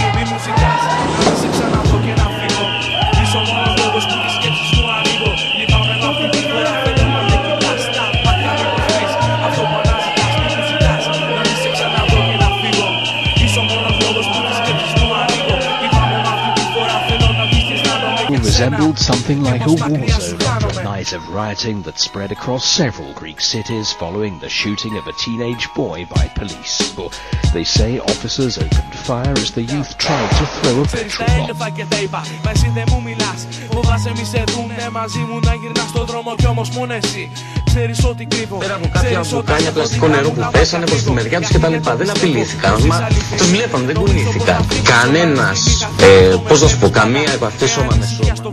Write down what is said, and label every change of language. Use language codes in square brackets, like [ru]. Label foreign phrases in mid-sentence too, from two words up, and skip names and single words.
[el] Μη μου ζητάς να σε ξαναδώ και να φύγω. Είσαι ο μόνος λόγος που τις σκέψεις μου ανοίγω. Λυπάμαι με αυτή τη φορά, θέλω να με κοιτάς στα μάτια μου βρεις. Αυτό που αναζητάς, μη μου ζητάς να μη σε ξαναδώ και να φύγω. Είσαι ο μόνος λόγος που τις σκέψεις μου ανοίγω. Λυπάμαι με αυτή τη φορά, θέλω να δεις τις να με κοιτάς. [en] Resembled something like a war zone after a night of rioting that spread across several Greek cities following the shooting of a teenage boy by police. They say officers opened fire as the youth tried to throw a petrol bomb. [el] Μα εσύ δεν μου μιλάς, φοβάσαι μη σε δούνε μαζί μου να γυρνάς στον δρόμο κι όμως μόνο εσύ ξέρεις ότι κρύβω. Πέρα από κάποια μπουκάλια πλαστικό νερό που πέσανε προς τη μεριά τους και τα λοιπά, δεν απειλήθηκαν, μα τους βλέπαμε, δεν κουνήθηκαν. Κανένας, πώς να σου πω, καμία επαφή σώμα με σώμα.